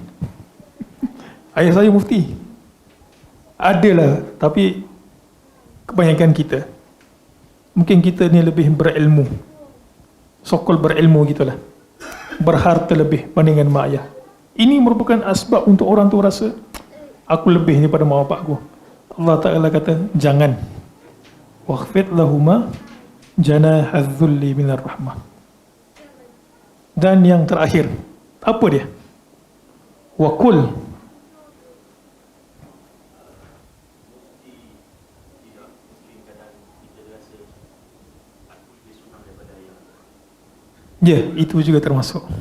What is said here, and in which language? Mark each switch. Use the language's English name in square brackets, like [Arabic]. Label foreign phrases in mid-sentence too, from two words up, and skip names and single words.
[Malay] Ayah saya mufti, adalah, tapi kebanyakan kita, mungkin kita ni lebih berilmu, sokol berilmu gitulah, berharta lebih bandingkan mak ayah. Ini merupakan asbab untuk orang tu rasa aku lebih daripada mak bapak aku. Allah Ta'ala kata jangan, [Arabic] وَاخْفِضْ لَهُمَا جَنَاحَ الذُّلِّ مِنَ الرَّحْمَةِ. [Malay] Dan yang terakhir, apa dia? Wakul, ya, itu juga termasuk.